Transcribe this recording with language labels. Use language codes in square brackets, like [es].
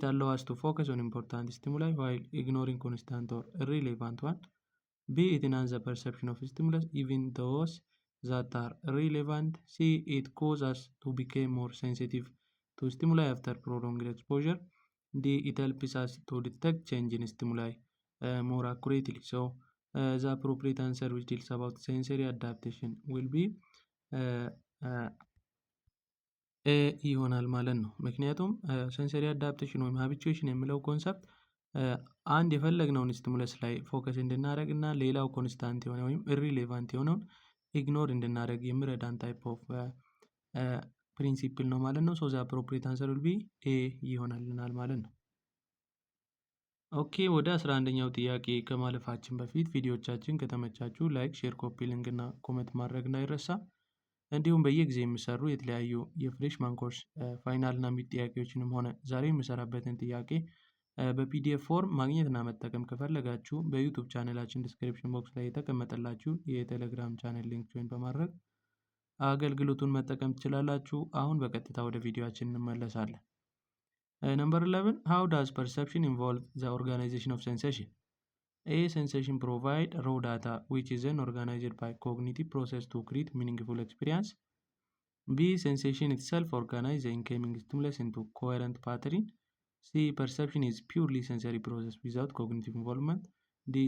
[en] It allows us to focus on important stimuli while ignoring constant or irrelevant one. B. It enhances the perception of stimulus even those that are relevant. C. It causes us to become more sensitive to stimuli after prolonged exposure. D. It helps us to detect change in stimuli more accurately. So the appropriate answer, which deals about sensory adaptation, will be [am] ኤ ይሆናል ማለት ነው። ምክንያቱም ሴንሰሪ አዳፕቴሽን ወይም ሃቢቹዌሽን የሚለው ኮንሰፕት አንድ የፈለግነውን ስቲሙለስ ላይ ፎከስ እንድናደርግ እና ሌላው ኮንስታንት የሆነ ወይም ኢሪሌቫንት የሆነውን ኢግኖር እንድናደርግ የሚረዳን ታይፕ ኦፍ ፕሪንሲፕል ነው ማለት ነው። [en] ሶ ዘ አፕሮፕሪየት አንሰር ዊል ቢ ኤ [am] ይሆናልናል ማለት ነው። ኦኬ፣ ወደ 11ኛው ጥያቄ ከማለፋችን በፊት ቪዲዮቻችን ከተመቻችሁ ላይክ፣ ሼር፣ ኮፒ ሊንክ እና ኮሜንት ማድረግ እንዳይረሳ። እንዲሁም በየጊዜ የሚሰሩ የተለያዩ የፍሬሽማን ኮርስ ፋይናል እና ሚድ ጥያቄዎችንም ሆነ ዛሬ የምሰራበትን ጥያቄ በፒዲኤፍ ፎርም ማግኘትና መጠቀም ከፈለጋችሁ በዩቱብ ቻናላችን ዲስክሪፕሽን ቦክስ ላይ የተቀመጠላችሁን የቴሌግራም ቻናል ሊንክ ጆይን በማድረግ አገልግሎቱን መጠቀም ትችላላችሁ። አሁን በቀጥታ ወደ ቪዲዮአችን እንመለሳለን። [en] Number 11, how does perception involve the organization of sensation? A. Sensation provide raw data which is then organized by cognitive process to create meaningful experience. B. Sensation itself organize the incoming stimulus into coherent pattern. C. Perception is purely sensory process without cognitive involvement. D.